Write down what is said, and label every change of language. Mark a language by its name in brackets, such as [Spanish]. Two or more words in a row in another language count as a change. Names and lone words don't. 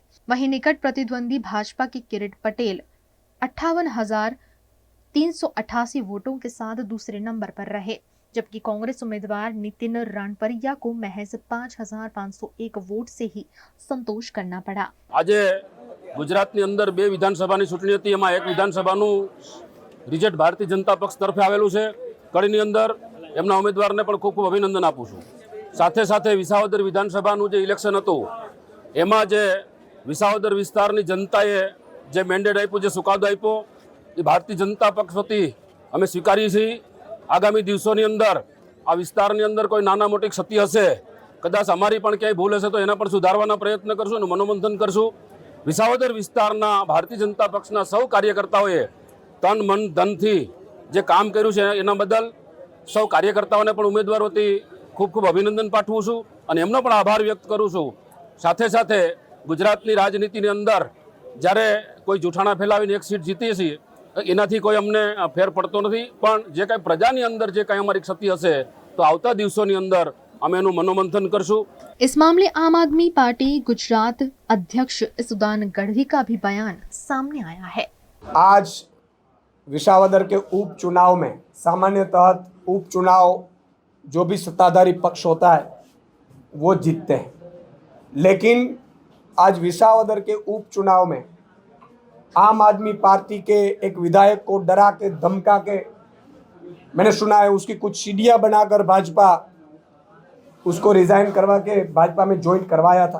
[Hindi] वहीं निकट प्रतिद्वंदी भाजपा की किरीट पटेल 58,388 वोटों के साथ दूसरे नंबर पर रहे, जबकि कांग्रेस उम्मीदवार नितिन राणपरिया को महज 5,501 वोट से ही संतोष करना पड़ा। [Gujarati] આજ ગુજરાત અંદર 2 વિધાનસભા ચૂંટણી થી, એમાં એક વિધાનસભા રિઝલ્ટ ભારતીય જનતા પક્ષ તરફે આવેલું હૈ। કડી અંદર એમના ઉમ્મીદવાર ને ખૂબ ખૂબ અભિનંદન આપું છું। સાથે સાથે વિસાવદર વિધાનસભા જે ઇલેક્શન હતું એમાં જે વિસાવદર વિસ્તારની જનતાએ જે મેન્ડેટ આપ્યું, જે ચુકાદો આપ્યો, એ ભારતીય જનતા પક્ષ વતી અમે સ્વીકારીએ છીએ। આગામી દિવસોની અંદર આ વિસ્તારની અંદર કોઈ નાના મોટી ક્ષતિ હશે, કદાચ અમારી પણ ક્યાંય ભૂલ હશે તો એના પર સુધારવાના પ્રયત્ન કરશું અને મનોમંથન કરશું। વિસાવદર વિસ્તારના ભારતીય જનતા પક્ષના સૌ કાર્યકર્તાઓએ તન મન ધનથી જે કામ કર્યું છે એના બદલ સૌ કાર્યકર્તાઓને પણ ઉમ્મીદવાર વતી ખૂબ ખૂબ અભિનંદન પાઠવું છું અને એમનો પણ આભાર વ્યક્ત કરું છું। સાથે સાથે ગુજરાતની રાજનીતિની અંદર જ્યારે કોઈ જૂઠાણા ફેલાવીને એક સીટ જીતીએ છીએ એનાથી કોઈ અમને ફેર પડતો નથી, પણ જે કાંઈ પ્રજાની અંદર જે કાંઈ અમારી ક્ષતિ હશે તો આવતા દિવસોની અંદર અમે એનું મનોમંથન કરશું। [Hindi] इस मामले आम आदमी पार्टी गुजरात अध्यक्ष इसुदान गढ़वी का भी बयान सामने आया है। आज विसावदर के उपचुनाव में सामान्यतः उपचुनाव जो भी सत्ताधारी पक्ष होता है वो जीतते हैं, लेकिन आज विसावदर के उपचुनाव में आम आदमी पार्टी के एक विधायक को डरा के धमका के, मैंने सुना है उसकी कुछ सीढ़ियाँ बनाकर भाजपा उसको रिजाइन करवा के भाजपा में ज्वाइन करवाया था।